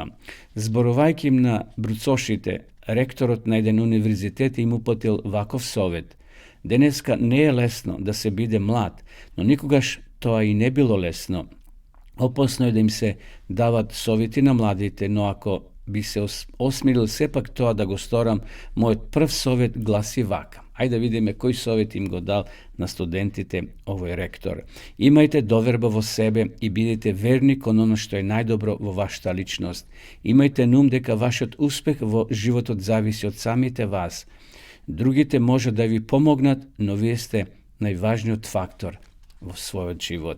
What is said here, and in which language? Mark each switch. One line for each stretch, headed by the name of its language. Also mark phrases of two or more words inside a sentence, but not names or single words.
Macedonian: Зборувајќи им на бруцошите, ректорот на еден универзитет им упатил ваков совет: денеска не е лесно да се биде млад, но никогаш тоа и не било лесно. Опасно е да им се дават совети на младите, но ако би се осмелил сепак тоа да го сторам, мојот прв совет гласи вака:
Serbian: Ajde da vidimo koji
Macedonian: совет им го дал на студентите овој ректор. Имајте доверба во себе и бидете верни кон оно што е најдобро во вашата личност. Имајте на ум дека вашиот успех во животот зависи од самите вас. Другите може да ви помогнат, но вие сте најважниот фактор во својот живот.